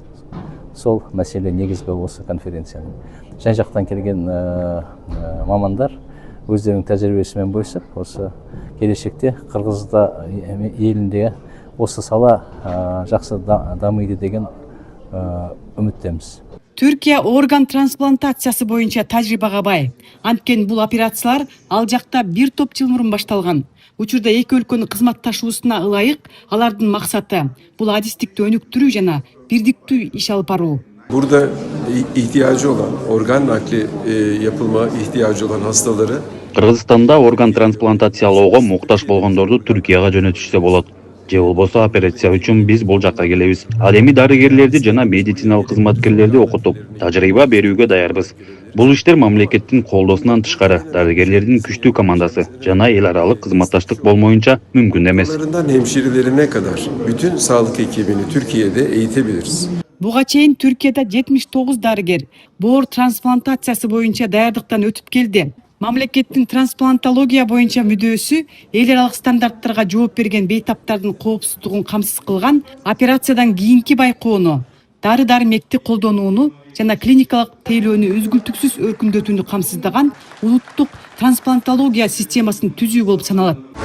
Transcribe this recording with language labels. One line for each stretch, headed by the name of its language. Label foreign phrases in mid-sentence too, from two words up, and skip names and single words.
Kyrgyz: Сол маселе негизги осы конференциянын. Жан жактан келген мамандар өздөрүнүн тажрыйбасы менен бөлүшүп, осы келечекте Кыргызда элинде осы сала жакшы дамыйды деген үмүттөмүз. Түркия орган трансплантациясы боюнча тажрыйбага бай. Анткени бул операциялар ал жакта бир топ жыл мурун башталган. Учурда эки өлкөнүн кызматташуусуна ылайык алардын максаты бул адистикти өнүктүрүү жана бирдиктүү иш алып баруу.
Turkish: Burada ihtiyacı olan, organ nakli yapılma ihtiyacı olan hastaları
Kyrgyz: Кыргызстанда орган трансплантациялоого муктаж болгондорду Түркияга жөнөтүшсө болот. Же болбосо операция үчүн биз бул жакка келебиз. Ал эми дарыгерлерди жана медициналык кызматкерлерди окутуп, тажрыйба берүүгө даярбыз. Бул иштер мамлекеттин колдоосунан тышкары, дарыгерлердин күчтүү командасы жана эл аралык кызматташтык болмоюнча мүмкүн эмес.
Turkish: Hemşirelerine kadar bütün sağlık ekibini Türkiye'de eğitebiliriz.
Kyrgyz: Буга чейин Түркияда 79 дарыгер боор трансплантациясы боюнча даярдыктан өтүп келди. Мамлекеттин трансплантология боюнча мүдөөсү эл аралык стандарттарга жооп берген бейтаптардын коопсуздугун камсыз кылган операциядан кийинки байкоону, дары-дармекти колдонууну жана клиникалык тейлөөнү үзгүлтүксүз өркүндөтүүнү камсыздаган улуттук трансплантология системасын түзүү болуп саналат.